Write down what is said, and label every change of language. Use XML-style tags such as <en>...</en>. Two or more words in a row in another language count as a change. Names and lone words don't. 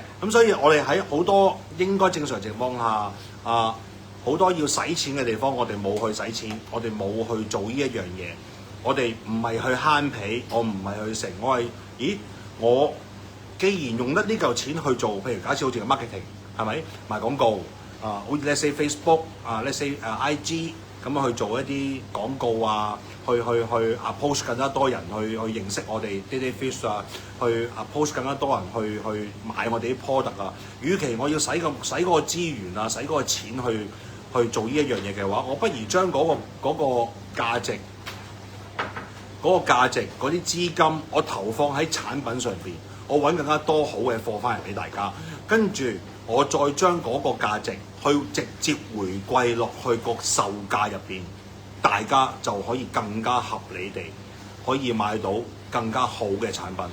<yue>咁所以我哋喺好多應該正常情況下，好多要使錢嘅地方，我哋冇去使錢，我哋冇去做呢一樣嘢。我哋唔係去慳皮，我唔係去食，我既然用得呢嚿錢去做，譬如假設好似個 marketing 係咪賣廣告？好似</yue> <en>let's say</en> <yue>Facebook</yue> <en>let's say</en> <yue>IG 咁樣去做一啲廣告去post 更加多人去認識我哋 Daily Fish 去post 更加多人去買我哋啲 product 啊。與其我要使嗰個資源使嗰個錢去做呢一樣嘢嘅話，我不如將嗰個價值嗰啲資金，我投放喺產品上邊，我揾更加多好嘅貨翻嚟俾大家，跟住我再將嗰個價值去直接回歸落去個售價入邊，大家就可以更加合理地可以買到更加好嘅產品。</yue>